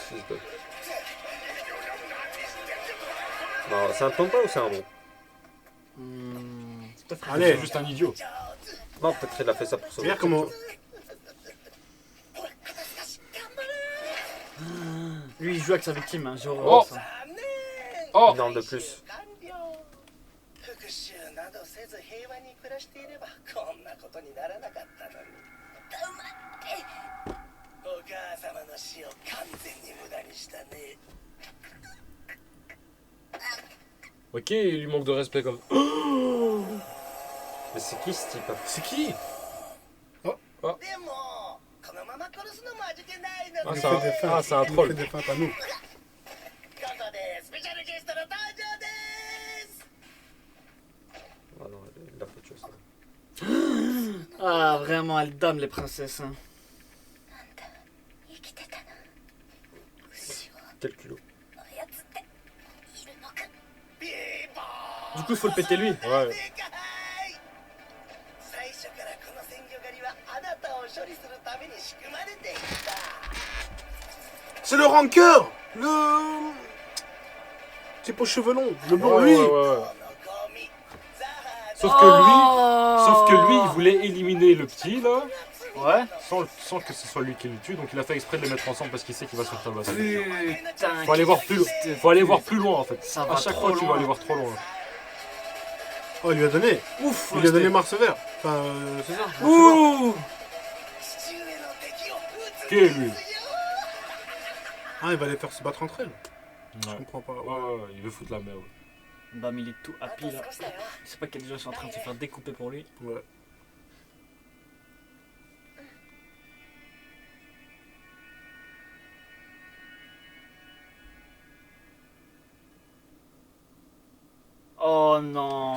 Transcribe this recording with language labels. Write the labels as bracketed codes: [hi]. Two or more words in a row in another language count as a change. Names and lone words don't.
[fr] Non, c'est un tompa ou c'est un bon? C'est peut-être Allez. C'est juste un idiot. Non, peut-être il a fait ça pour sauver. Regarde comment. Lui, il joue avec sa victime, hein. Oh. Ça. Oh. Une arme de plus. [ja] 復讐などせず平和に暮らしていればこんなことにならなかったのにお母様の死を完全に無駄にしたね [fr] Ok, il lui manque de respect comme. Mais c'est qui ce type? C'est qui? [ja] でもこのまま殺すのも味気ないの [fr] Ah, で c'est un, ah, c'est un Il nous troll. fait des feintes à nous. [ja] ここでスペシャルゲストの登場です [fr] Ah non, il a fait tuer ça. Ah, vraiment, elles dame les princesses. Hein. [ja] なんだ生きてたな牛を [fr] Quel culot. [ja] 操っているのかビーボー [fr] Du coup, il faut le péter lui. Ouais. [ja] 正解最初からこの鮮魚狩りはあなたを処理するために仕組まれていた [fr] C'est le rancœur. Le. Type aux cheveux longs. Le blond, Ouais, lui. ouais, ouais, ouais. [ja] このゴミザハ [fr] Sauf que lui il voulait éliminer le petit là, Ouais. sans que ce soit lui qui le tue, donc il a fait exprès de les mettre ensemble parce qu'il sait qu'il va se faire tabasser. Putain. Faut aller voir plus, faut aller voir plus loin en fait. Ça À va chaque trop fois tu vas loin. aller voir trop loin. Oh, il lui a donné. Ouf. Il lui a donné Mars vert. Enfin, c'est ça. Mars vert. Ouh. [ja] 父上の敵を撃つ [fr] Qui est lui? Ah, il va les faire se battre entre elles. Je Ouais. comprends pas. Ouais, Ouais. ouais, il veut foutre la merde. Bam, il est tout あ happy と là. [ja] 少しだよ [fr] Il sait pas qu'il y a des gens qui sont en train de se faire découper pour lui. Ouais. Oh non.